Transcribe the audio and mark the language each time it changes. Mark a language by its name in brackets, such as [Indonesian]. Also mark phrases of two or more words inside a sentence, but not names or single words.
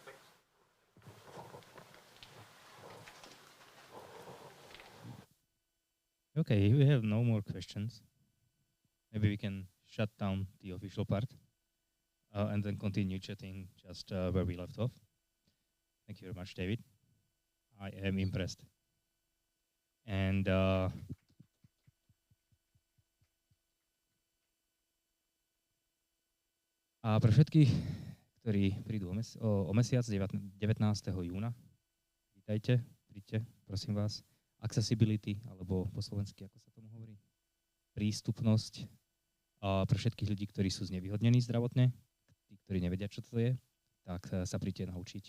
[English] Okay, we have no more questions. Maybe we can shut down the official part and then continue chatting just where we left off. Thank you very much, David. I am impressed. [Slovak] And a pre všetkých, ktorí prídu o mesiac 19. júna, vítajte, príďte, prosím vás. Accessibility, alebo po slovensky, ako sa tomu hovorí, prístupnosť pre všetkých ľudí, ktorí sú znevýhodnení zdravotne, tí, ktorí nevedia, čo to je, tak sa príďte naučiť.